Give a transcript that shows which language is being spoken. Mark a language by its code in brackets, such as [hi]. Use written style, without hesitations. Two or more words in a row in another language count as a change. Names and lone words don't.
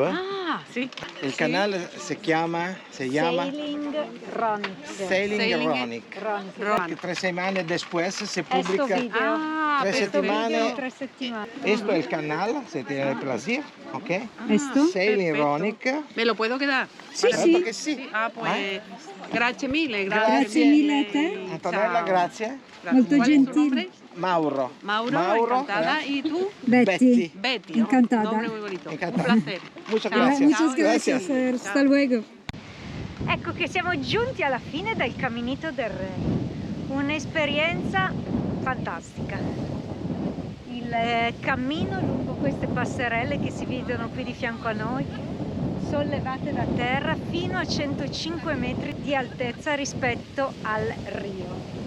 [es] Ah, sí. El canal se llama Sailing Ronic. Sailing Ronic. Ronic. Que 3 semanas después se Esto publica. video. Ah, Tres [it] Questo video settimane. 3 settimane. [es] Esto es el canal, si tiene el placer, ¿ok? ¿Esto? Sailing perfecto. Ronic. ¿Me lo puedo quedar? [it] Sì, Certo sì. che sì. [es] Sí. Ah, pues, ¿Eh? [it] grazie mille, Grazie mille a te. Antonella, Ciao. grazie. Grazie. Molto [es] ¿Cuál es tu [it] gentile. [es] nombre? Mauro. Mauro, encantada. ¿Y tú? Betty. Betty. ¿no? Encantada. Nombre muy bonito. Encantada. Un placer. Muchas [it] Ciao. [es] gracias. Muchas gracias, Gracias. hasta luego. [it] Ecco che siamo giunti alla fine del Caminito del Re. Un'esperienza fantastica. Il cammino lungo queste passerelle che si vedono qui di fianco a noi, sollevate da terra fino a 105 metri di altezza rispetto al Rio.